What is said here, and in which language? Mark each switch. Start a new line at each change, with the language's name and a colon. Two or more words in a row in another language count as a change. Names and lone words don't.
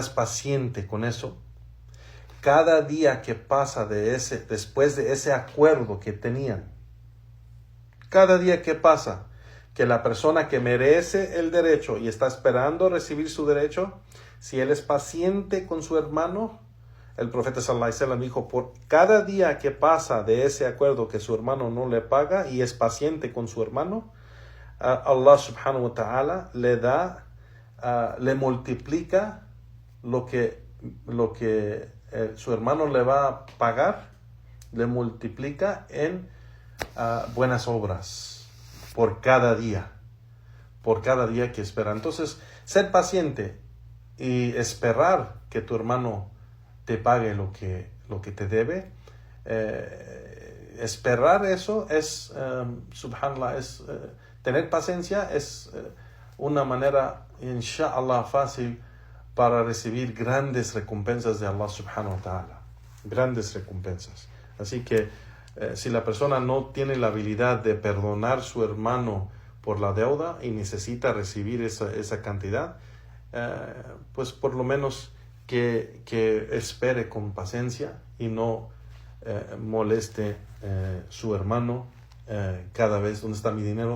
Spanish: es paciente con eso, cada día que pasa después de ese acuerdo que tenían, cada día que pasa, que la persona que merece el derecho y está esperando recibir su derecho, si él es paciente con su hermano, el profeta
Arabic: صلى الله عليه وسلم
Spanish: dijo, por cada día que pasa de ese acuerdo que su hermano no le paga y es paciente con su hermano, Allah
Arabic: سبحانه وتعالى
Spanish: le multiplica lo que su hermano le va a pagar, le multiplica en buenas obras por cada día que espera. Entonces, ser paciente y esperar que tu hermano te pague lo que te debe, esperar eso es, subhanallah, tener paciencia es una manera, inshallah, fácil para recibir grandes recompensas de Allah
Arabic: سبحانه وتعالى.
Spanish: Grandes recompensas. Así que si la persona no tiene la habilidad de perdonar a su hermano por la deuda y necesita recibir esa cantidad, pues por lo menos que espere con paciencia y no moleste su hermano cada vez: ¿dónde está mi dinero?